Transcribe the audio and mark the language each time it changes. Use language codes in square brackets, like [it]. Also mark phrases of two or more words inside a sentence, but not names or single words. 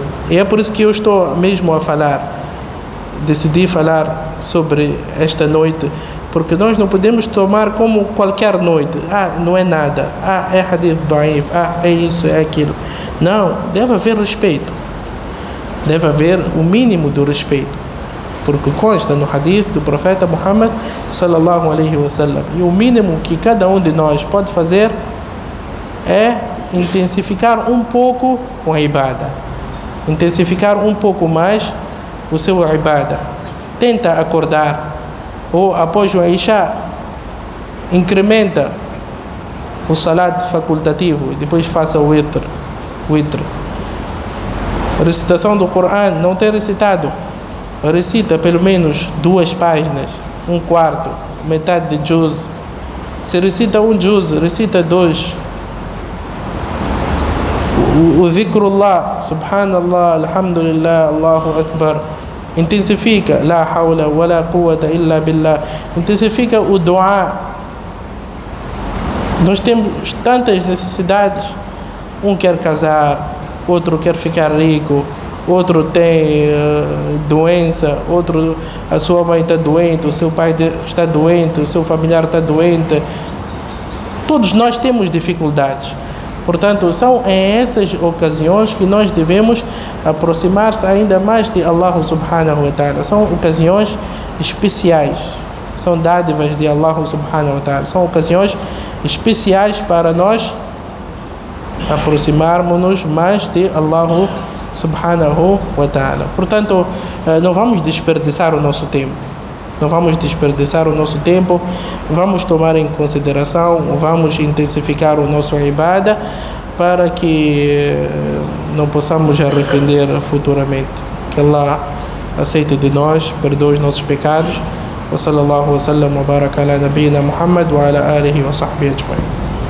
[pt] E é por isso que eu estou mesmo a falar, decidi falar sobre esta noite, porque nós não podemos tomar como qualquer noite. Não é nada. É [ar] حديث ضعيف. [pt] É isso, é aquilo. Não, deve haver respeito. Deve haver o mínimo do respeito. Porque consta no hadith do profeta Muhammad [ar] صلى الله عليه وسلم. [pt] E o mínimo que cada um de nós pode fazer é intensificar um pouco a ibada. Intensificar um pouco mais o seu ibada. Tenta acordar, ou após o Isha, incrementa o salat facultativo e depois faça o witr. A recitação do Coran, não tem recitado, recita pelo menos 2 páginas, 1/4, metade de juz, Se recita um juz, recita dois. [ar] O ذكر الله، سبحان الله، الحمد لله، الله أكبر. Intensifica, لا حول ولا قوة إلا بالله. [pt] Intensifica o dua. Nós temos tantas necessidades. Um quer casar, outro quer ficar rico, outro tem doença, outro, a sua mãe está doente, o seu pai está doente, o seu familiar está doente. Todos nós temos dificuldades. Portanto, são em essas ocasiões que nós devemos aproximar-se ainda mais de [ar] الله سبحانه وتعالى. [pt] São ocasiões especiais. São dádivas de [ar] الله سبحانه وتعالى. [pt] São ocasiões especiais para nós aproximarmos-nos mais de [ar] الله سبحانه وتعالى. [pt] Portanto, não vamos desperdiçar o nosso tempo. Não vamos desperdiçar o nosso tempo, vamos tomar em consideração, vamos intensificar o nosso ibadah para que não possamos arrepender futuramente. Que Allah aceite de nós, perdoe os nossos pecados. [ar] وصلى الله وسلم وبارك على نبينا محمد وعلى آله وصحبه أجمعين.